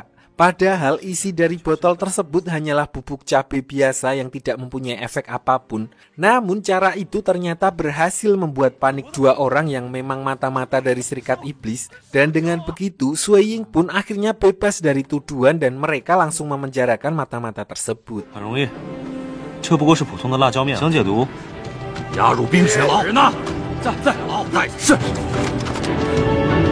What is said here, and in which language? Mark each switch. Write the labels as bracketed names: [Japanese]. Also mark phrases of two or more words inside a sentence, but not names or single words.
[Indonesian] Padahal isi dari botol tersebut hanyalah bubuk cabai biasa yang tidak mempunyai efek apapun. Namun cara itu ternyata berhasil membuat panik dua orang yang memang mata-mata dari serikat iblis. Dan dengan begitu Sui Ying pun akhirnya bebas dari tuduhan dan mereka langsung memenjarakan mata-mata tersebut. [Chinese] 很容易，这不过是普通的辣椒面，想解毒，押入冰雪牢。人呢？在牢，在是。